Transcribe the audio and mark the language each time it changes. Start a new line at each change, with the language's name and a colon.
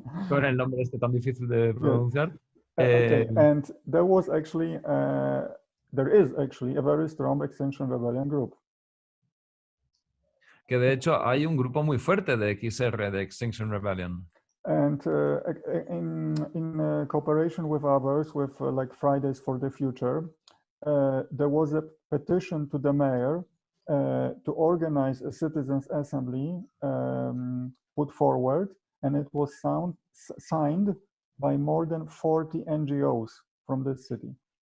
Spanish: con el nombre tan difícil de pronunciar.
English: Okay, and there was actually, there is actually a very strong Extinction Rebellion group.
Spanish: Que de hecho hay un grupo muy fuerte de XR, de Extinction Rebellion.
English: And in cooperation with others, with like Fridays for the Future, there was a petition to the mayor to organize a citizens' assembly put forward, and it was signed by more than 40 NGOs from the city.